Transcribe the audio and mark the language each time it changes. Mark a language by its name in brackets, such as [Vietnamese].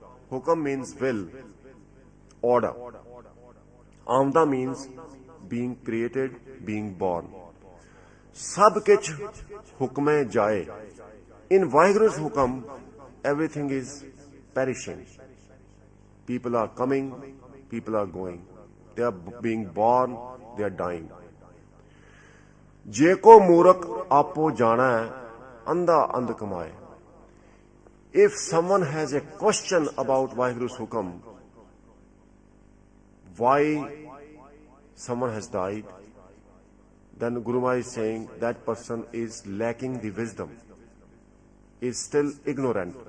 [English] Hukam means will, order. Aamda means being created, being born. [Punjabi] Sab kich hukme jaye. [English] In Vaheguru's hukam, everything is perishing. People are coming, people are going. They are being born, they are dying. [Punjabi] Je ko मूर्ख आपो जाना है, अंधा अंध कमाए. [English] If someone has a question about Vaheguru's hukam, why someone has died, then Guru Maharaj is saying that person is lacking the wisdom, is still ignorant.